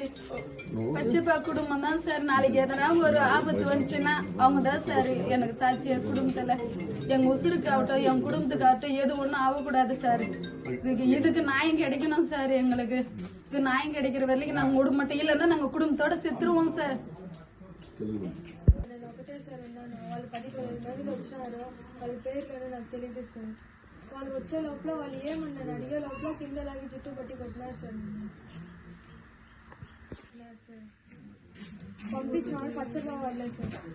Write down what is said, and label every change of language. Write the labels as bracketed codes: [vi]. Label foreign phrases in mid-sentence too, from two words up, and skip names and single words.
[ta] பச்சைப்பா குடும்பம் தான் சார். நாளைக்கு எதனா ஒரு ஆபத்து வந்துச்சுன்னா அவங்க தான் சார் எனக்கு சாட்சி. என் குடும்பத்துல எங்க உசுருக்கு ஆகட்டும் என் குடும்பத்துக்கு ஆகட்டும் எது ஒண்ணும் ஆகக்கூடாது சார். இதுக்கு நியாயம் கிடைக்கணும் சார். எங்களுக்கு இது நியாயம் கிடைக்கிற வரைக்கும் நாங்க விட மாட்டோம். இல்லைன்னா நாங்க குடும்பத்தோட செத்துருவோம் సార్. [te] నేను ఒకటే సార్ ఉన్నాను. వాళ్ళు 10-15 మంది వచ్చారు. వాళ్ళ పేర్లు నాకు తెలియదు సార్. వాళ్ళు వచ్చే లోపల వాళ్ళు ఏమన్నారు అడిగే లోపల కింద లాగి చుట్టూ పట్టి కొట్టినారు సార్. పంపించినారు పచ్చగా వాళ్ళే సార్.